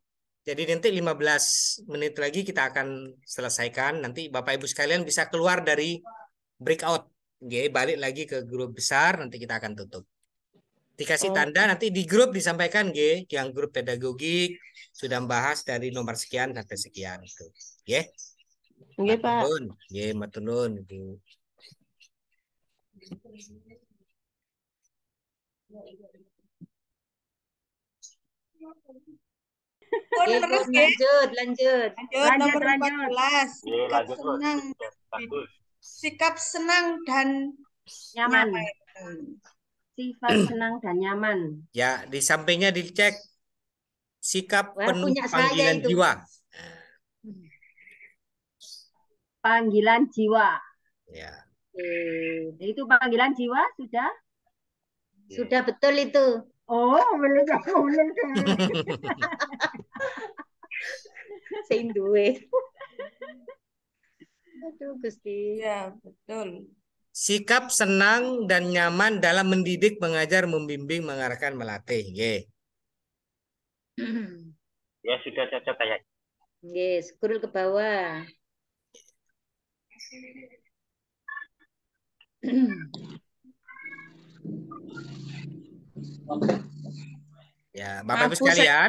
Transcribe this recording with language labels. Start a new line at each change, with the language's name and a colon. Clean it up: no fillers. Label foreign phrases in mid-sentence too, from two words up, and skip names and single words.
Indonesian: Jadi nanti 15 menit lagi kita akan selesaikan. Nanti Bapak Ibu sekalian bisa keluar dari breakout. Nggih, balik lagi ke grup besar, nanti kita akan tutup. Dikasih tanda, nanti di grup disampaikan nggih, yang grup pedagogik sudah membahas dari nomor sekian sampai sekian itu. Nggih. Nggih, Pak.
Javanese: Nggih, matur nuwun, Bu.
Indonesian: Lanjut. Nomor 14. Sikap senang dan nyaman. Sifat senang dan nyaman. Ya, di sampingnya dicek sikap penuh panggilan jiwa. Panggilan jiwa. Ya. Itu panggilan jiwa sudah? Sudah betul itu. Oh, belum.
Javanese: Sing duwe.
Indonesian: Aduh, Gusti. Ya, betul. Sikap senang dan nyaman dalam mendidik, mengajar, membimbing, mengarahkan, melatih. Nggih. Ya, sudah cocok kayak. Nggih, scroll ke bawah. Ya, Bapak Ibu sekalian.